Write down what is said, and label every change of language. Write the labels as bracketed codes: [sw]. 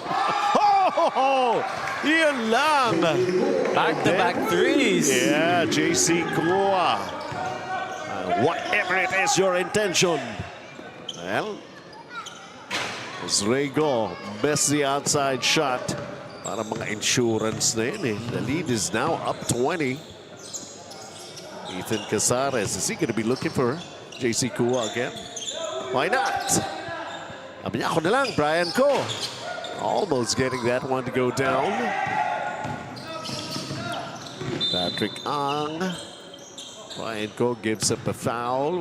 [tl] Oh! Yun lang! [en] Back-to-back threes. Yeah, JC Kua. Whatever it is your intention. Well, as Rego missed the outside shot. [tl] Para mga insurance na yun eh. [en] The lead is now up 20. Ethan Casares, is he going to be looking for JC Kua again? Why not? [tl] Sabi niya, ako na lang, [en] Brian Ko. Almost getting that one to go down. Patrick Ang. Ryan Ko gives up a foul.